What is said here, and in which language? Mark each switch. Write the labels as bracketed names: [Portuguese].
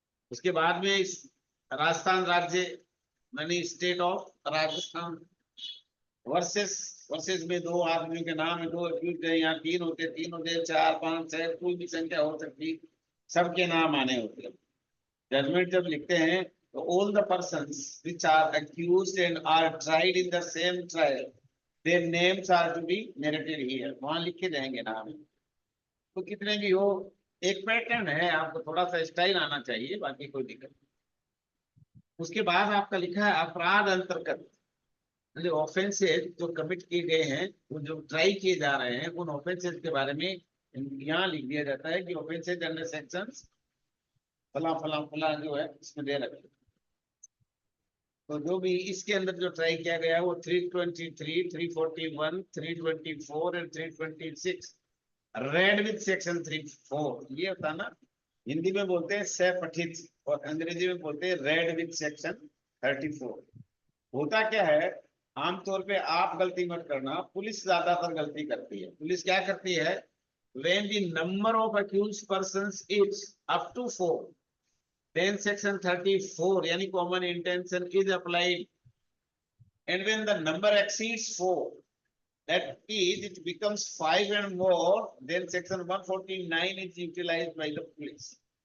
[Hindi] उसके बाद में इस राजस्थान राज्य, यानी state of Rajasthan versus, versus में 2 आदमियों के नाम है, 2 अक्यूज है, यहाँ 3 होते, 3 होते, 4, 5, 6, कोई भी संख्या हो सकती, सबके नाम आने होते हैं। जजमेंट जब लिखते हैं तो [English] all the persons which are accused and are tried in the same trial, their names are to be narrated here. [Hindi] वहां लिखे जाएंगे नाम। तो कितने भी हो, एक पैटर्न है, आपको थोड़ा सा स्टाइल आना चाहिए, बाकी कोई दिक्कत नहीं। उसके बाद आपका लिखा है अपराध अंतर्गत, मतलब ऑफेंसेज जो कमिट किए गए हैं, वो जो ट्राई किए जा रहे हैं, उन ऑफेंसेज के बारे में यहाँ लिख दिया जाता है कि ऑफेंसेज अंडर सेक्शंस फला फला फला जो है इसमें दे रखे। तो जो भी इसके अंदर जो ट्राई किया गया है वो 323, 341, 324 एंड 326 रेड विद सेक्शन 34 ये होता ना, हिंदी में बोलते हैं सह पठित और अंग्रेजी में बोलते हैं रेड विद सेक्शन 34। होता क्या है, आमतौर पे आप गलती मत करना, पुलिस ज्यादातर गलती करती है। पुलिस क्या करती है, [English] when the number of accused persons is up to 4, then section 34 यानी common intention is applied, and when the number exceeds 4, that is it becomes 5 and more, then section 149 is utilized by the police.